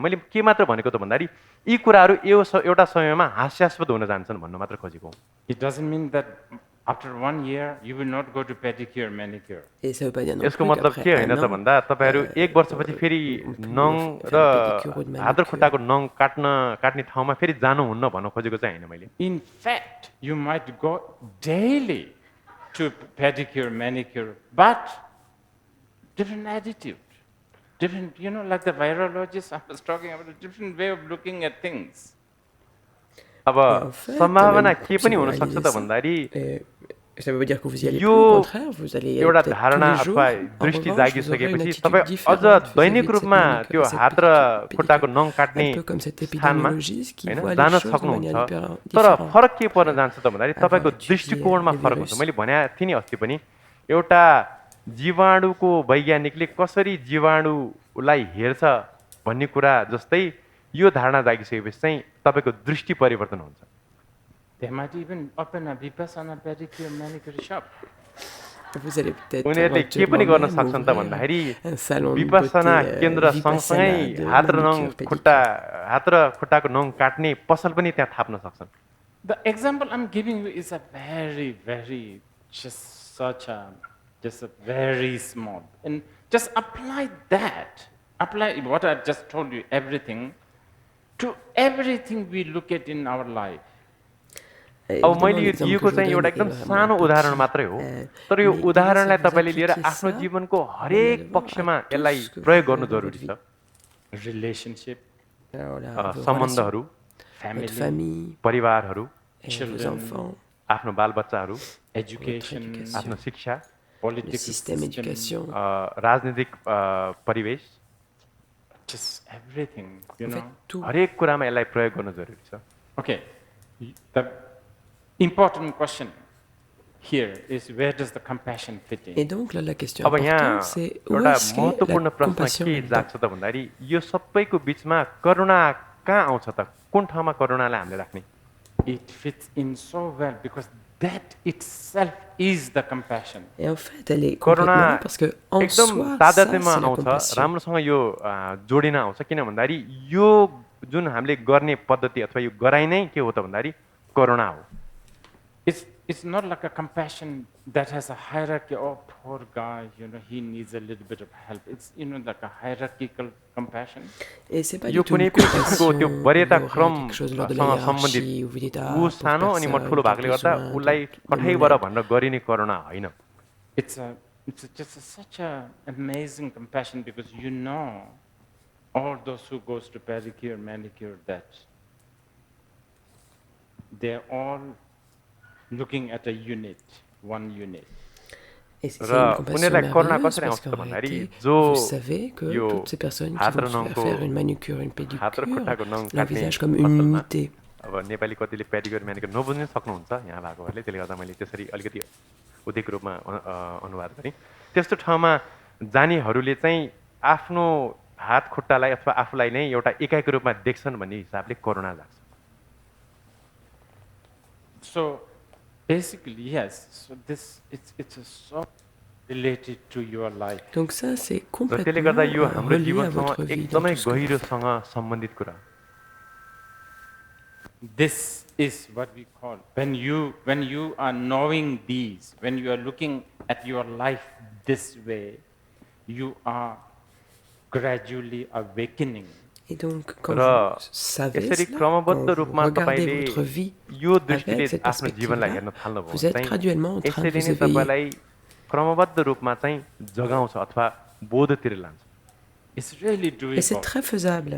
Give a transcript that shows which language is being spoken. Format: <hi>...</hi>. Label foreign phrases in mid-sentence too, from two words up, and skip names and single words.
<ne>मैले के मात्र भनेको त भन्दाखेरि यी कुराहरू एउटा समयमा हास्यास्पद हुन जान्छन् भन्न मात्र खोजेको।</ne> <en>It doesn't mean that after 1 year you will not go to pedicure, manicure.</en> <ne>यसको मतलब के होइन त भन्दा तपाईहरू 1 वर्षपछि फेरि नङ र हात र खुट्टाको नङ काट्ने ठाउँमा फेरि जानुहुन्न भन्न खोजेको चाहिँ होइन मैले।</ne> <en>In fact, you might go daily to pedicure, manicure, but different attitude. Different, like the virologist I was talking about, a different way of looking at things.</en> <ne>अब सम्भावना के पनि हुन सक्छ त भन्दाखेरि</ne> <fr>ça veut dire que vous y allez plus, au contraire, vous allez</fr> <ne>एउटा धारणा अथवा दृष्टि जागिसकेपछि तपाई अझ दैनिक रूपमा त्यो हात र खुट्टाको नङ काट्ने स्थानमा जान सक्नुहुन्छ। तर फरक के पर्न जान्छ त भन्दाखेरि तपाईको दृष्टिकोणमा फरक हुन्छ। मैले भने थिएँ नि अस्ति पनि, एउटा जीवाणुको वैज्ञानिकले कसरी जीवाणुलाई हेर्छ भन्ने कुरा जस्तै यो धारणा जागिसकेपछि चाहिँ तपाईको दृष्टि परिवर्तन हुन्छ।</ne> <en>They might even open a vipassana pedicure manicure shop.</en> <ne>उनीहरूले के पनि गर्न सक्छन् त भन्दाखेरि विपස්සना केन्द्र सँगसँगै हात र खुट्टाको नङ काट्ने पसल पनि त्यहाँ थाप्न सक्छन्।</ne> <en>The example I'm giving you is a very, very just a very small, and just apply what I just told you, everything. to everything we look at in our life.</en> <ne>अब मैले यो दिएको चाहिँ एउटा एकदम सानो उदाहरण मात्रै हो, तर यो उदाहरणलाई तपाईले लिएर आफ्नो जीवनको हरेक पक्षमा यसलाई प्रयोग गर्नु जरुरी छ।</ne> <en>Relationship,</en> <ne>सम्बन्धहरू,</ne> <en>family,</en> <ne>परिवारहरू,</ne> <en>children,</en> <ne>आफ्नो बालबच्चाहरू,</ne> <en>education,</en> <ne>आफ्नो शिक्षा,</ne> <en>political</en> <fr>système, éducation,</fr> <ne>राजनीतिक परिवेश,</ne> <en>just everything, you know.</en> <ne>हरेक कुरामा यसलाई प्रयोग गर्नु जरुरी छ।</ne> <en>Okay, the important question here is where does the compassion fit in?</en> <fr>Et donc là, la question</fr> <ne>अब यहाँ</ne> <fr>importante, c'est où</fr> <ne>एउटा</ne> <fr>est-ce que</fr> <ne>महत्त्वपूर्ण</ne> <fr>la</fr> <ne>प्रश्न</ne> <fr>compassion</fr> <ne>के</ne> <fr>est</fr> <ne>जाग्छ त भन्दाखेरि यो सबैको बीचमा करुणा कहाँ आउँछ त? कुन ठाउँमा करुणालाई हामीले राख्ने?</ne> <en>It fits in so well because that itself is the compassion.</en> <fr>Et en fait, elle est complètement là parce que en</fr> <ne>एकदम</ne> <fr>soi, ça, c'est</fr> <ne>तादात्म्यमा</ne> <fr>la</fr> <ne>आउँछ,</ne> <fr>compassion.</fr> <ne>राम्रोसँग यो जोडिन आउँछ। किन भन्दाखेरि यो जुन हामीले गर्ने पद्धति अथवा यो गराइ नै के हो त भन्दाखेरि करुणा हो।</ne> <en>It's not like a compassion that has a hierarchy. Oh, poor guy, you know, he needs a little bit of help. It's, you know, like a hierarchical compassion.</en> <fr>Et c'est pas</fr> <ne>यो</ne> <fr>du tout</fr> <ne>कुनै</ne> <fr>une</fr> <ne>पनि किसिमको त्यो</ne> <fr>compassion</fr> <ne>वरीयता</ne> <fr>ou</fr> <ne>क्रम</ne> <fr>quelque chose lors de la</fr> <ne>सँग सम्बन्धित</ne> <fr>hiérarchie où vous dites ah,</fr> <ne>ऊ</ne> <fr>pauvre</fr> <ne>सानो अनि म</ne> <fr>personne,</fr> <ne>ठुलो</ne> <fr>il a</fr> <ne>भएकोले गर्दा</ne> <fr>besoin</fr> <ne>उसलाई</ne> <fr>de</fr> <ne>कठैबाट</ne> <fr>mon aide.</fr> <ne>भनेर गरिने करुणा होइन।</ne> <en>It's such a amazing compassion because you know all those who goes to pedicure, manicure, that they're all looking at a unit, one unit.</en> <fr>Et c'est une compassion merveilleuse parce qu'en réalité, vous savez que toutes ces personnes qui vont se faire une manicure, une pédicure, l'envisagent comme une unité.</fr> <ne>अब नेपाली कतिले</ne> <en>pedicure manicure</en> <ne>नबुझ्नै सक्नुहुन्छ यहाँ भएकोहरूले, त्यसले गर्दा मैले त्यसरी अलिकति उदिक रूपमा अनुवाद गरेँ। त्यस्तो ठाउँमा जानेहरूले चाहिँ आफ्नो हात खुट्टालाई अथवा आफूलाई नै एउटा एकाइको रूपमा देख्छन् भन्ने हिसाबले करुणा लाग्छ।</ne> <en>So basically, yes. So this it's so related to your life.</en> <fr>Donc ça, c'est</fr> <ne>र त्यसले गर्दा यो</ne> <fr>complètement</fr> <ne>हाम्रो</ne> <fr>relié à votre</fr> <ne>जीवनसँग</ne> <fr>vie, dans</fr> <ne>एकदमै</ne> <fr>tout ce que vous faites.</fr> <ne>गहिरोसँग सम्बन्धित कुरा।</ne> <en>This is what we call when you are knowing these, when you are looking at your life this way, you are gradually awakening.</en> <fr>Et donc, quand vous savez</fr> <ne>यसरी</ne> <fr>cela, quand</fr> <ne>क्रमबद्ध</ne> <fr>vous</fr> <ne>रूपमा</ne> <fr>regardez</fr> <ne>तपाईले</ne> <fr>votre vie</fr> <ne>यो दृष्टिले</ne> <fr>avec cette</fr> <ne>आफ्नो जीवनलाई</ne> <fr>perspective-là,</fr> <ne>हेर्न थाल्नुभयो</ne> <fr>vous êtes</fr> <ne>भने</ne> <fr>graduellement en train de</fr> <ne>यसरी</ne> <fr>vous</fr> <ne>नै</ne> <fr>éveiller.</fr> <ne>तपाईलाई क्रमबद्ध रूपमा चाहिँ जगाउँछ अथवा बोधतिर लान्छ।</ne> <en>It's really doable.</en> <fr>Et c'est très faisable.</fr>